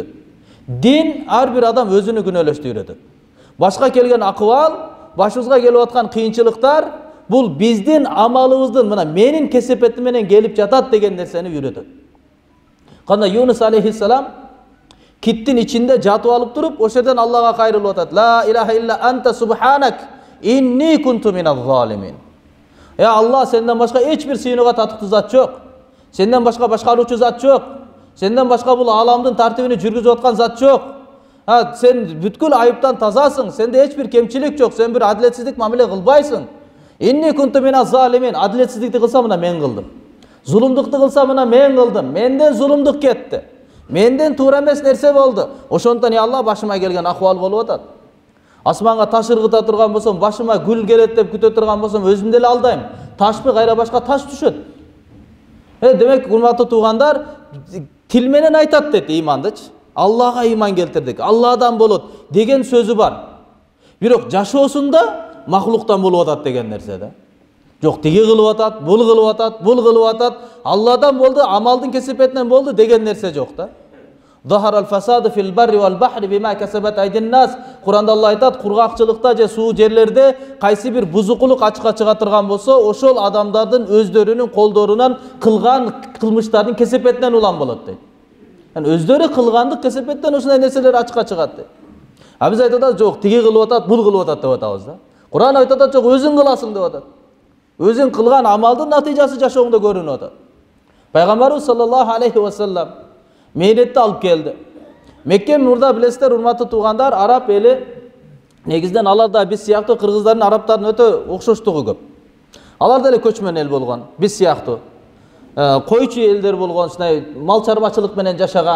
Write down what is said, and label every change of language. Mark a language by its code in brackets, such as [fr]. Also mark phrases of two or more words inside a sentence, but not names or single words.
[ky] Дин ар бир адам өзүнү күнөөлөштү үйрөтөт. Башка келген акыбал, башыбызга келип аткан кыйынчылыктар бул биздин амалыбыздын, мына менин кесепетим менен келип жатат деген нерсени үйрөтөт. Кандай Юнус алейхиссалам киттин ичинде жатып алып туруп, ошол жерден Аллага кайрылып атат. [ar] "لا إله إلا أنت سبحانك إني كنت من الظالمين." [ky] Алла, сенден башка эч бир сыйынууга татыктуу зат жок. Сенден башка башкаруучу зат жок. Сенден башка бул ааламдын тартибини жүргүзүп аткан зат жок. Сен бүткүл айыптан тазасың. Сенде эч бир кемчилик жок. Сен бир адилетсиздик мамиле кылбайсың. [ar] إني كنت من الظالمين. [ky] Адилетсиздикти кылсам мына мен кылдым. Зулумдукту кылсам мына мен кылдым. Менден зулумдук кетти. Менден туура эмес нерсе болду. Ошондон Алла башыма келген акыбал болуп атат. Асманга таш ыргыта турган болсом, башыма гүл келет деп күтө турган болсом, өзүм деле алдайм. Ташпы кайра башка таш түшөт. Демек, урматтуу туугандар, тил менен айтат дейт имандычы. Аллага иман келтирдик, Алладан болот деген сөзү бар. Бирок жашоосунда махлуктан болуп атат деген нерсе да. Жок, тиги кылып атат, бул кылып атат, бул кылып атат, Алладан болду, амалдын кесепетинен болду деген нерсе жок да. [ar] ظهر الفساد في البر والبحر بما كسبت أيدي الناس. [ky] Куранда Алла айтат, кургакчылыкта же суу жерлерде кайсы бир бузукулук ачыкка чыга турган болсо, ошол адамдардын өздөрүнүн колдорунан кылган кылмыштардын кесепетинен улам болот дейт. Өздөрү кылгандык кесепеттен ушундай нерселер ачыкка чыгат дейт. Биз айтып атабыз, жок, тиги кылып атат, бул кылып атат деп атабыз да. Куран айтып атат, жок, өзүң кыласың деп атат. Өзүң кылган амалдын натыйжасы жашооңдо көрүнүп атат. Пайгамбарыбыз [ar] صلى الله عليه وسلم [ky] мэйнетти алып келди. Мекке мурда билесиздер, урматтуу туугандар, араб эли Негизден алар да биз сыяктуу кыргыздардын, арабтардын өтө окшоштугу көп. Алар деле көчмөн эл болгон, биз сыяктуу. Койчу элдер болгон, мал чарбачылык менен жашаган.